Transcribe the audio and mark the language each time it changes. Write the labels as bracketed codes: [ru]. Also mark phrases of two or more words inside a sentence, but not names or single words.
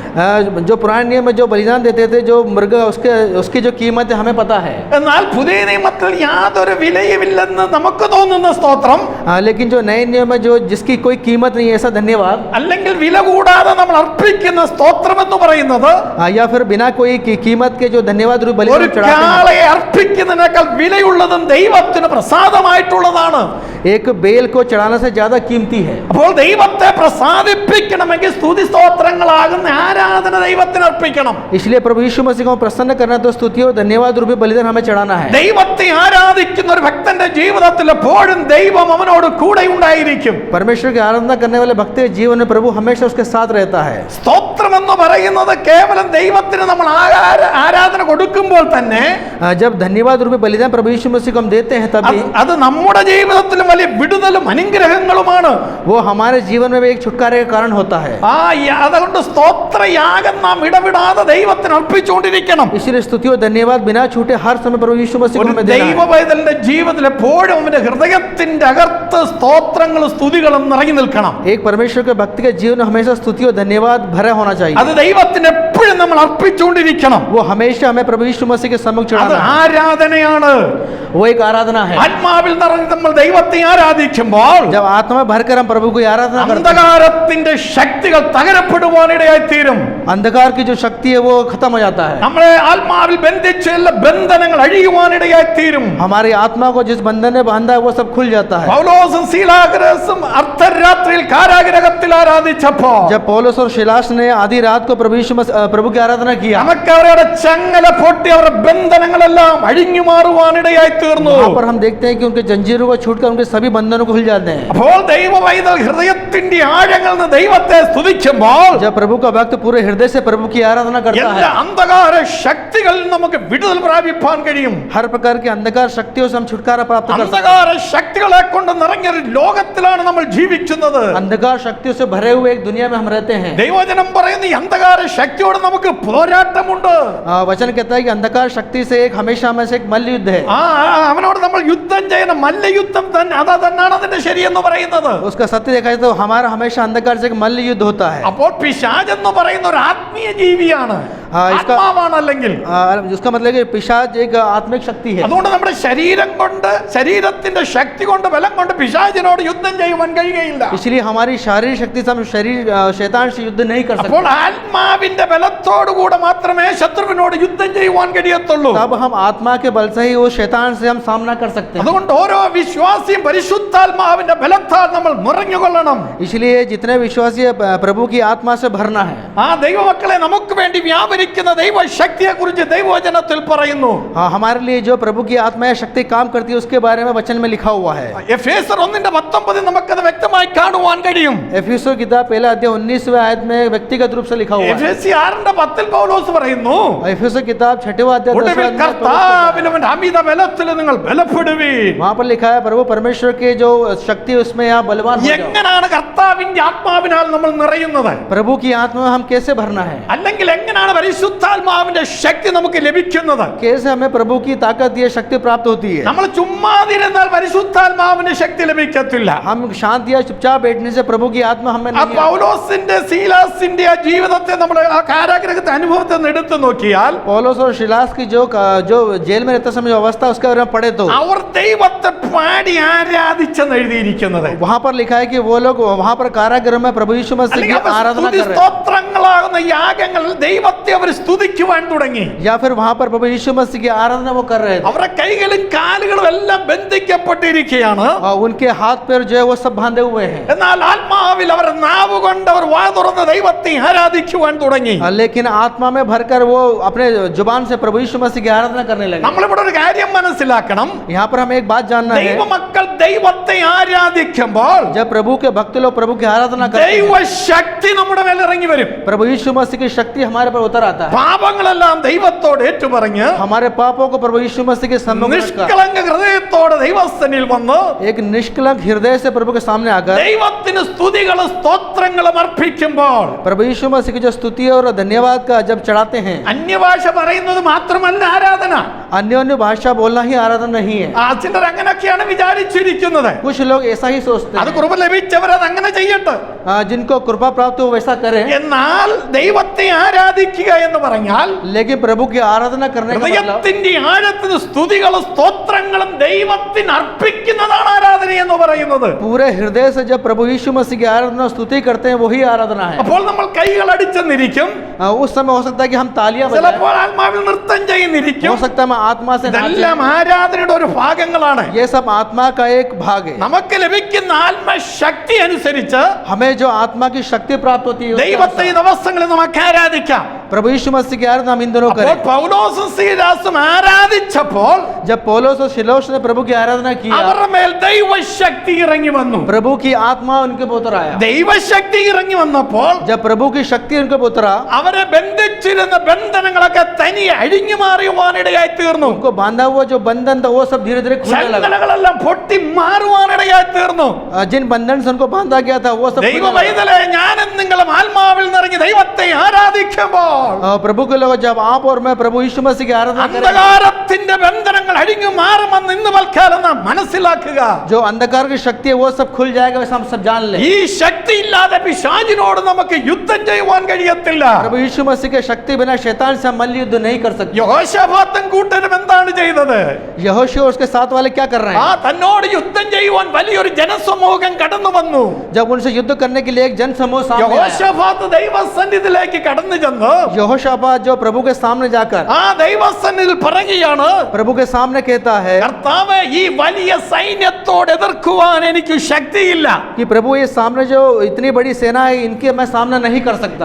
[hi] जो पुराने नियम में जो बलिदान देते थे जो मृग उसकी जो कीमत है हमें पता है। [ml] എന്നാൽ പുതിയ നിയമത്തിൽ യാതൊരു വിലയുമില്ലെന്ന് നമുക്ക് തോന്നുന്ന സ്തോത്രം, [hi] लेकिन जो नए नियम में जो जिसकी कोई कीमत नहीं है ऐसा धन्यवाद [ml] അല്ലെങ്കിൽ വില കൂടാതെ നമ്മൾ അർപ്പിക്കുന്ന സ്തോത്രം എന്ന് പറയുന്നത് [hi] या फिर बिना कोई कीमत के जो धन्यवाद रूप [ml] ഒരു [hi] बलिदान चढ़ाते हैं [ml] കാളയെ അർപ്പിക്കുന്നതിനേക്കാൾ വിലയുള്ളതും ദൈവത്തിന് പ്രസാദമായിട്ടുള്ളതാണ്. [hi] एक बेल को चढ़ाने से ज्यादा कीमती है। [ml] അപ്പോൾ ദൈവത്തെ പ്രസാദിപ്പിക്കണമെങ്കിൽ സ്തുതി സ്തോത്രങ്ങളാകുന്ന ആരാധന ദൈവത്തിന് അർപ്പിക്കണം. [hi] इसलिए प्रभु यीशु मसीह को प्रसन्न करना तो स्तुति और धन्यवाद रूपी बलिदान हमें चढ़ाना है। [ml] ദൈവത്തെ ആരാധിക്കുന്ന ഒരു ഭക്തന്റെ ജീവിതത്തിൽ എപ്പോഴും ദൈവം അവനോട് കൂടെ ഉണ്ടായിരിക്കും. [hi] परमेश्वर की आराधना करने वाले भक्त के जीवन में प्रभु हमेशा उसके साथ रहता है। [ml] സ്തോത്രം എന്ന് പറയുന്നത് കേവലം ദൈവത്തിന് നമ്മൾ ആരാധന കൊടുക്കുമ്പോൾ തന്നെ [hi] जब धन्यवाद रूपी बलिदान प्रभु यीशु मसीह को हम देते हैं तभी [ml] അത് നമ്മുടെ ജീവിതത്തിലും വലിയ വിടുതലും അനുഗ്രഹങ്ങളുമാണ്. [hi] वो हमारे जीवन में भी एक छुटकारे का कारण होता है। [ml] അതുകൊണ്ട് സ്തോത്ര യാഗം നാം ഇടവിടാതെ ദൈവത്തിന് അർപ്പിച്ചുകൊണ്ടിരിക്കണം. [hi] इसलिए स्तुति और धन्यवाद बिना छूटे हर समय प्रभु यीशु मसीह को [ml] ഒരു [hi] हमें देना [ml] ദൈവ [hi] है। [ml] പൈതലിന്റെ ജീവിതത്തിൽ എപ്പോഴും അവന്റെ ഹൃദയത്തിന്റെ അകത്ത് സ്തോത്രങ്ങളും സ്തുതികളും നിറഞ്ഞു നിൽക്കണം. [hi] एक परमेश्वर के भक्त के जीवन में हमेशा स्तुति और धन्यवाद भरा होना चाहिए। [ml] അത് ദൈവത്തിന് എപ്പോഴും നമ്മൾ അർപ്പിച്ചുകൊണ്ടിരിക്കണം. [hi] वो हमेशा हमें प्रभु यीशु मसीह के सम्मुख [ml] അത് [hi] चढ़ाना है। [ml] ആരാധനയാണ്. [hi] वो एक आराधना है। [ml] ആത്മാവിൽ നിറഞ്ഞ് നമ്മൾ ദൈവത്തെ ആരാധിക്കുമ്പോൾ [hi] जब आत्मा में भरकर हम प्रभु की आराधना करते हैं, [ml] അന്ധകാരത്തിന്റെ ശക്തികൾ തകരപ്പെടുവാനിടയായി തീരും. [hi] अंधकार की जो शक्ति है वो खत्म हो जाता है। [ml] നമ്മളെ ആത്മാവിൽ ബന്ധിച്ച എല്ലാ ബന്ധനങ്ങൾ അഴിയുവാനിടയായി തീരും. [hi] हमारी आत्मा को जिस बंधन में बांधा है वो सब खुल जाता है। [ml] പൗലോസും സീലാഗ്രസും അർദ്ധരാത്രിയിൽ കാരാഗൃഹത്തിൽ ആരാധിച്ചപ്പോൾ [hi] जब पौलुस और शिलास ने आधी रात को प्रभु की आराधना किया, [ml] നമുക്ക് അവരുടെ ചങ്ങല പൊട്ടി അവരുടെ ബന്ധനങ്ങളെല്ലാം അഴിഞ്ഞു മാറുവാനിടയായി തീർന്നു. [hi] वहाँ पर हम देखते हैं कि उनके जंजीरों को छूटकर उनके सभी बंधनों को खुल जाते हैं। [ml] അപ്പോൾ ദൈവവൈതൽ ഹൃദയത്തിന്റെ ആഴങ്ങളിൽ നിന്ന് ദൈവത്തെ സ്തുതിക്കുമ്പോൾ [hi] जब प्रभु का भक्त पूरे हृदय से प्रभु की आराधना करता [ml] എല്ലാ [hi] है, [ml] അന്ധകാര ശക്തികൾ നമുക്ക് വിടുതൽ പ്രാപിപ്പാൻ കഴിയും. [hi] हर प्रकार की अंधकार शक्तियों से हम छुटकारा प्राप्त कर सकते [ml] അന്ധകാര ശക്തികളെ കൊണ്ട് നിറഞ്ഞൊരു ലോകത്തിലാണ് നമ്മൾ ജീവിക്കുന്നത്. [hi] हैं। अंधकार शक्तियों से भरे हुए एक दुनिया में हम रहते हैं। [ml] ദൈവവചനം പറയുന്ന ഈ അന്ധകാര ശക്തിയോട് നമുക്ക് പോരാട്ടമുണ്ട്. [hi] वचन कहता है कि अंधकार शक्ति से एक हमेशा में से एक मल्ल युद्ध है। [ml] അവനോട് നമ്മൾ യുദ്ധം ചെയ്യണം. മല്ലയുദ്ധം തന്നെ തന്നെയാണ് അതിന്റെ ശരിയെന്ന് പറയുന്നത്. [hi] उसका सत्य देखा जाए तो हमारा हमेशा अंधकार से एक मल्ल युद्ध होता है। [ml] അപ്പോൾ പിശാച് എന്ന് പറയുന്ന ഒരു ആത്മീയ ജീവിയാണ്, ആത്മാവാണ്. അല്ലെങ്കിൽ [hi] उसका मतलब कि पिशाच एक आत्मिक शक्ति है। [ml] അതുകൊണ്ട് നമ്മുടെ ശരീരം കൊണ്ട് ശരീരത്തിന്റെ ശക്തി കൊണ്ട് ബലം കൊണ്ട് പിശാചിനോട് യുദ്ധം ചെയ്യുവാൻ കഴിയുകയില്ല. [hi] इसलिए हमारी शारीरिक शक्ति से हम शैतान से युद्ध नहीं कर [ml] അപ്പോൾ [hi] सकते। [ml] ആത്മാവിന്റെ ബലത്തോടുകൂടെ മാത്രമേ ശത്രുവിനോട് യുദ്ധം ചെയ്യുവാൻ കഴിയത്തുള്ളൂ. [hi] तब हम आत्मा के बल से ही वो शैतान से हम सामना कर सकते हैं। [ml] അതുകൊണ്ട് ഓരോ വിശ്വാസിയും പരിശുദ്ധാത്മാവിന്റെ ബലത്താൽ നമ്മൾ നിറഞ്ഞുകൊള്ളണം. [hi] इसलिए जितने विश्वासी है, प्रभु की आत्मा से भरना है। [ml] ആ ദൈവമക്കളെ നമുക്ക് വേണ്ടി വ്യാപരിക്കുന്ന ദൈവശക്തിയെ കുറിച്ച് ദൈവവചനത്തിൽ പറയുന്നു. [hi] हाँ, हमारे लिए जो प्रभु की आत्मा है शक्ति काम करती है उसके बारे में वचन में लिखा हुआ है। [ml] എഫേസർ 1:19 നമുക്കത് വ്യക്തമായി കാണുവാൻ കഴിയും. [hi] एफिसों किताब पहला अध्याय 19वें आयत में व्यक्तिगत रूप से लिखा हुआ है। [ml] എഫേസ്യ 6:10 പൗലോസ് പറയുന്നു, [hi] एफिसों किताब 6वां अध्याय [ml] ഒടുവിൽ [hi] 10वां आयत में [ml] കർത്താവിൽ അവന്റെ അമിത ബലത്തിൽ നിങ്ങൾ ബലപ്പെടുവീൻ. [hi] वहाँ पर लिखा है प्रभु परमेश्वर के जो शक्ति उसमें आप बलवान हो जाओ। [ml] എങ്ങനെയാണ് കർത്താവിന്റെ ആത്മാവിനാൽ നമ്മൾ നിറയുന്നത്? [hi] प्रभु की आत्मा में हम कैसे भरना है? [ml] അല്ലെങ്കിൽ എങ്ങനെയാണ് പരിശുദ്ധാത്മാവിന്റെ ശക്തി നമുക്ക് ലഭിക്കുന്നത്? [hi] कैसे हमें प्रभु की ताकत ये शक्ति प्राप्त होती है? [ml] നമ്മൾ ചുമ്മാതിരുന്നാൽ പരിശുദ്ധാത്മാവിന്റെ ശക്തി ലഭിക്കത്തില്ല. [hi] हम शांत या चुपचाप बैठने से प्रभु की आत्मा हमें [ml] ആ [hi] नहीं [ml] പൗലോസിന്റെ സീലാസിന്റെ ആ ജീവിതത്തെ നമ്മൾ ആ കാരാഗ്രഹത്തെ അനുഭവത്തെ ഒന്ന് എടുത്തു നോക്കിയാൽ [hi] पौलुस और शिलास की जो जेल में रहते समय जो अवस्था उसके बारे में पढ़े तो [ml] അവർ ദൈവത്തെ പാടി ആരാധിച്ചെന്ന് എഴുതിയിരിക്കുന്നത്. [hi] वहाँ पर लिखा है कि वो लोग वहाँ पर कारागृह में प्रभु यीशु मसीह की [ml] അല്ലെങ്കിൽ അവർ [hi] आराधना कर रहे हैं, [ml] സ്തോത്രങ്ങളാകുന്ന യാഗങ്ങൾ ദൈവത്തെ അവർ സ്തുതിക്കുവാൻ തുടങ്ങി. [hi] या फिर वहाँ पर प्रभु यीशु मसीह की आराधना वो कर रहे थे। [ml] അവരുടെ കൈകളും കാലുകളും എല്ലാം ബന്ധിക്കപ്പെട്ടിരിക്കുകയാണ്. [hi] उनके हाथ पैर जो है वो सब बांधे हुए हैं, [ml] എന്നാൽ ആത്മാവിൽ അവർ നാവ് കൊണ്ട് അവർ വാ തുറന്ന് ദൈവത്തെ ആരാധിക്കുവാൻ തുടങ്ങി. [hi] लेकिन आत्मा में भरकर वो अपने जुबान से प्रभु यीशु मसीह की आराधना करने लगे। [ml] നമ്മളിവിടെ ഒരു കാര്യം മനസ്സിലാക്കണം. [hi] यहाँ पर हमें एक बात जानना है, [ml] ദൈവമക്കൾ ദൈവത്തെ ആരാധിക്കുമ്പോൾ [hi] जब प्रभु के भक्त लोग प्रभु की आराधना करते हैं, [ml] ദൈവശക്തി നമ്മുടെ മേൽ ഇറങ്ങി വരും. [hi] प्रभु यीशु मसीह की शक्ति हमारे पर उतर आता है। [ml] പാപങ്ങളെല്ലാം ദൈവത്തോട് ഏറ്റുപറഞ്ഞ് [hi] हमारे पापों को प्रभु यीशु मसीह के सम्मुख रखकर [ml] നിഷ്കളങ്ക ഹൃദയത്തോടെ ദൈവസ്ഥനിൽ വന്ന് [hi] एक निष्कलंक हृदय से प्रभु के सामने आकर [ml] ദൈവത്തിന് സ്തുതികളും സ്തോത്രങ്ങളും അർപ്പിക്കുമ്പോൾ [hi] प्रभु यीशु मसीह की जो स्तुति और धन्यवाद का जब चढ़ाते हैं, [ml] അന്യഭാഷ പറയുന്നത് മാത്രമല്ല ആരാധന. [hi] अन्य अन्य भाषा बोलना ही आराधना नहीं है। [ml] ചിലർ അങ്ങനെയൊക്കെയാണ് വിചാരിച്ചിരിക്കുന്നത്. [hi] कुछ लोग ऐसा ही सोचते [ml] അത് [hi] हैं, [ml] കൃപ ലഭിച്ചവർ അത് അങ്ങനെ ചെയ്യട്ടെ. [hi] जिनको कृपा प्राप्त हो वैसा करें, [ml] എന്നാൽ ദൈവത്തെ ആരാധിക്കുക എന്ന് പറഞ്ഞാൽ [hi] लेकिन प्रभु की आराधना करने का मतलब [ml] ഹൃദയത്തിന്റെ ആഴത്തിന് സ്തുതികളും സ്തോത്രങ്ങളും ദൈവത്തിന് അർപ്പിക്കുന്നതാണ് ആരാധന എന്ന് പറയുന്നത്. [hi] पूरे हृदय से जब प्रभु यीशु मसीह की आराधना स्तुति करते हैं वही आराधना है। [ml] അപ്പോൾ നമ്മൾ കൈകൾ അടിച്ചെന്നിരിക്കും, [hi] उस समय हो सकता है कि हम तालियां बजाएं, [ml] ചിലപ്പോൾ ആത്മാവിൽ നൃത്തം ചെയ്യുന്നിരിക്കും. [hi] हो सकता है हम आत्मा से नाचें। [ml] ഇതെല്ലാം ആരാധനയുടെ ഒരു ഭാഗങ്ങളാണ്. [hi] ये सब आत्मा का एक भाग है। [ml] നമുക്ക് ലഭിക്കുന്ന ആത്മശക്തി അനുസരിച്ച് [hi] हमें जो आत्मा की शक्ति प्राप्त होती है उसके [ml] ദൈവത്തെ ഈ [hi] अनुसार [ml] ദിവസങ്ങളിൽ നമുക്ക് ആരാധിക്കാം. [hi] प्रभु यीशु मसीह की आराधना हम इन दोनों [ml] അപ്പോൾ [hi] करें। [ml] പൗലോസും സീലാസും ആരാധിച്ചപ്പോൾ [hi] जब पौलुस और सिलोस ने प्रभु की आराधना किया, [ml] അവരുടെ മേൽ ദൈവശക്തി ഇറങ്ങി വന്നു. [hi] प्रभु की आत्मा उनके ऊपर उतर आया। [ml] ദൈവശക്തി ഇറങ്ങി വന്നപ്പോൾ [hi] जब प्रभु की शक्ति उनके ऊपर उतरा, [ml] അവരെ ബന്ധിച്ചിരുന്ന ബന്ധനങ്ങളൊക്കെ തനിയെ അഴിഞ്ഞു മാറിയുവാനിടയായി തീർന്നു. [hi] उनको बांधा हुआ जो बंधन था वो सब धीरे धीरे खुलने लगा। [ml] ചങ്ങലകളെല്ലാം പൊട്ടി മാറുവാനിടയായി തീർന്നു. [hi] जिन बंधन से उनको बांधा गया था वो सब [ml] ദൈവ [hi] खुलने लगा। [ml] പൈതലേ, ഞാനും നിങ്ങളും ആത്മാവിൽ നിറഞ്ഞ് ദൈവത്തെ ആരാധിക്കുമ്പോൾ [hi] प्रभु के लोग, जब आप और मैं प्रभु यीशु मसीह की आराधना करें, [ml] അന്ധകാരത്തിന്റെ ബന്ധനങ്ങൾ അഴിഞ്ഞു മാറുമെന്ന് ഇന്ന് വൽക്കാലം നാം മനസ്സിലാക്കുക. [hi] जो अंधकार की शक्ति है वो सब खुल जाएगा, वैसे हम सब जान ले। [ml] ഈ ശക്തി ഇല്ലാതെ പിശാചിനോട് നമുക്ക് യുദ്ധം ചെയ്യുവാൻ കഴിയത്തില്ല. [hi] प्रभु यीशु मसीह के शक्ति बिना शैतान से हम मल्ल युद्ध नहीं कर सकते। [ml] യഹോശാഫാത്തും കൂട്ടരും എന്താണ് ചെയ്തത്? [hi] यहोशू और उसके साथ वाले क्या कर रहे [ml] ആ [hi] हैं? [ml] തന്നോട് യുദ്ധം ചെയ്യുവാൻ വലിയൊരു ജനസമൂഹം കടന്നു വന്നു. [hi] जब उनसे युद्ध करने के लिए एक जन समूह सामने आया, [ml] യഹോശാഫാത്ത് ദൈവസന്നിധിയിലേക്ക് കടന്നു ചെന്നു [hi] यहोशापात जो प्रभु के सामने जाकर [ml] ആ ദൈവസന്നിധിയിൽ പറയുകയാണ്, [hi] प्रभु के सामने कहता है [ml] കർത്താവേ, ഈ വലിയ സൈന്യത്തോട് എതിർക്കുവാൻ എനിക്ക് ശക്തിയില്ല. [hi] कि प्रभु ये सामने जो इतनी बड़ी सेना है, इनके मैं सामना नहीं कर सकता।